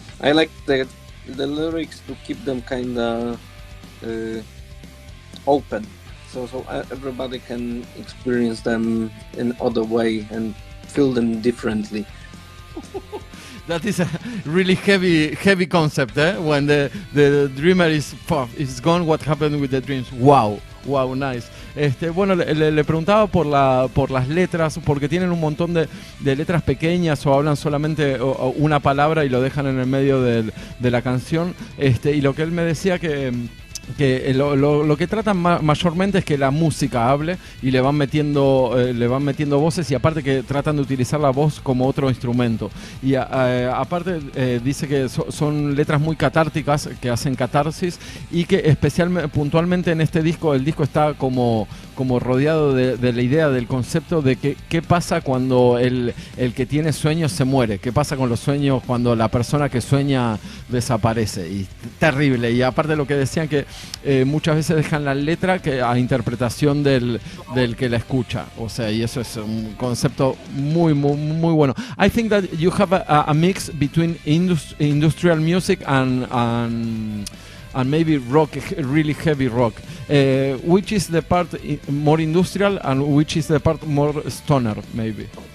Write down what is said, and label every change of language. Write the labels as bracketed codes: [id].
[en] I like the lyrics to keep them kind of open, so everybody can experience them in other way and feel them differently. That is a really heavy concept, eh? When the dreamer is gone, what happened with the dreams? Wow, nice. [es] Bueno, le preguntaba por las letras, porque tienen un montón de letras pequeñas o hablan solamente una palabra y lo dejan en el medio de la canción. Y lo que él me decía que lo que tratan mayormente es que la música hable y le van metiendo voces, y aparte que tratan de utilizar la voz como otro instrumento. Y aparte dice que son letras muy catárticas, que hacen catarsis, y que puntualmente en este disco, el disco está como rodeado de la idea, del concepto de que qué pasa cuando el que tiene sueños se muere, qué pasa con los sueños cuando la persona que sueña desaparece. Y terrible. Y aparte lo que decían que muchas veces dejan la letra a interpretación del que la escucha, o sea, y eso es un concepto muy bueno. [en] I think that you have a mix between industrial music and maybe rock, really heavy rock. Which is the part more industrial and which is the part more stoner, maybe?